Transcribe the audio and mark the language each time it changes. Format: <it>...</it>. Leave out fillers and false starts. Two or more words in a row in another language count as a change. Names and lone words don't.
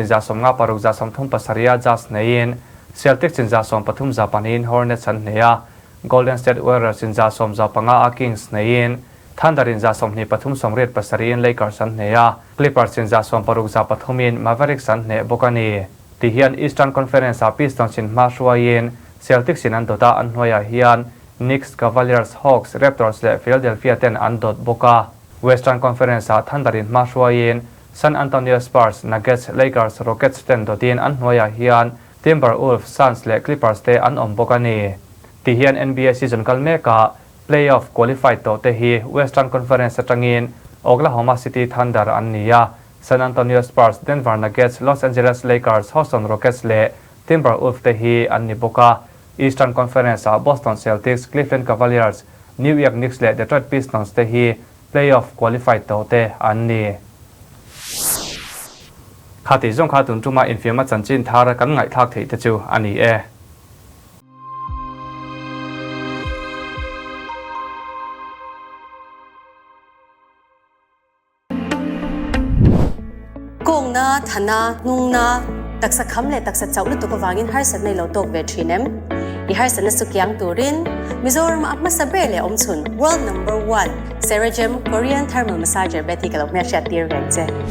<lus>za somnga paruk za somthum pasaria Jazz nein Celtics in za som pathum za panin Hornets an neya Golden State Warriors in za som za panga Kings nein Thunder in za somni pathum somret pasarin Lakers an neya Clippers in za som paruk za pathumin Mavericks an ne bokani tihian Eastern Conference a Pistons in Mashwayin Celtics in andota an hnoya hian Knicks Cavaliers Hawks Raptors le Philadelphia 10 andot boka Western Conference a Thunder in Mashwayin San Antonio Spurs Nuggets Lakers Rockets 10 dotin an hnoya hian Timberwolves Suns le Clippers te an ombokani tihian NBA season kalmeka</lus> <en>playoff qualified</en> <lus>to te hi Western Conference atangin Oklahoma City Thunder an niya San Antonio Spurs Denver Nuggets Los Angeles Lakers Houston Rockets le Timberwolves te hi an niboka Eastern Conference a Boston Celtics Cleveland Cavaliers New York Knicks le Detroit Pistons te hi</lus> <en>playoff qualified</en> <lus>to te an ni khati zong kha tun tuma Infiamna Chanchin Thar kan ngai thak thei te chu ani e Kong na thana nung na taksa kham le taksa chau lu to kawangin har sat nei lo tok ve thinem I har san su kyang turin Mizoram apma sabe le omchun</lus> <en>world number</en> <lus>1 Ceragem</lus> <en>Korean thermal massager</en> <lus>beti kalok me sha tir vek che</lus>